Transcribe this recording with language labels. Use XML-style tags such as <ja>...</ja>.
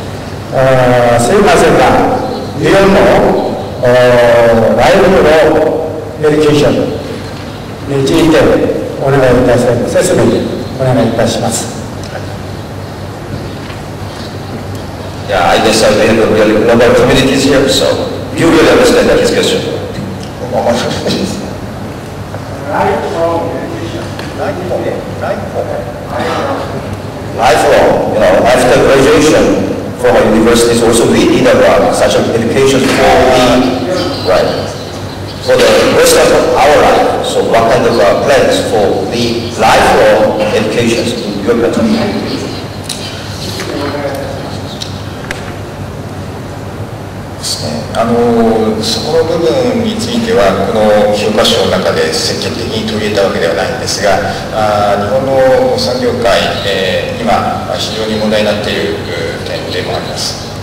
<ja>すいませんが、日本のライブのメディケーションについてお願いいたします。説明お願いいたします。</ja> <en>Yeah, I guess we have a really global communities here, so you really understand that discussion. Lifelong, after graduation from a university, also we need such education for the rest of our life. So what kind of plans for the lifelong education in your country?</en> <ja>そこの部分についてはこの評価書の中で積極的に取り入れたわけではないんですが、日本の産業界、今非常に問題になっている点でもあります。</ja>